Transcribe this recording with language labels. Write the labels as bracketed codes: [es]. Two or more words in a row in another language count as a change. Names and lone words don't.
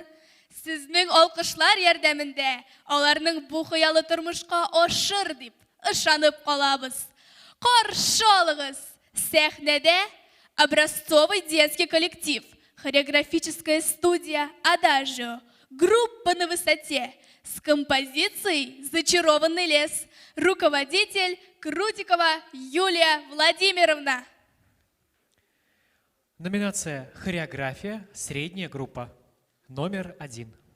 [tt] Сезнең алкышлар ярдәмендә аларның бу хыялы тормышка ашыр дип ышанып калабыз. Каршы алыгыз, сәхнәдә [ru] образцовый детский коллектив, хореографическая студия «Адажио», группа на высоте с композицией «Зачарованный лес», руководитель Крутикова Юлия Владимировна. Номинация «Хореография», средняя группа. Номер 1.